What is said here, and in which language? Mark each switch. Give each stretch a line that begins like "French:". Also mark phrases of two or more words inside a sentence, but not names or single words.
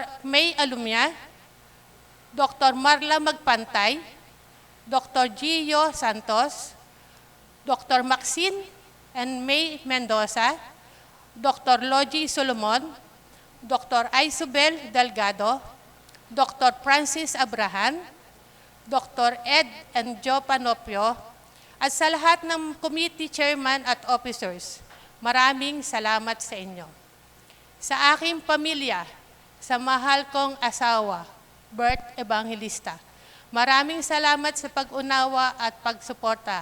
Filipino: May Alumia, Dr. Marla Magpantay, Dr. Gio Santos, Dr. Maxine and May Mendoza, Dr. Logie Solomon, Dr. Isabel Delgado, Dr. Francis Abrahan, Dr. Ed and Joe Panopio, at sa lahat ng
English: committee chairman
Filipino: at officers, maraming salamat sa inyo. Sa aking pamilya, sa mahal kong asawa, Bert Evangelista, maraming salamat sa pag-unawa at pagsuporta.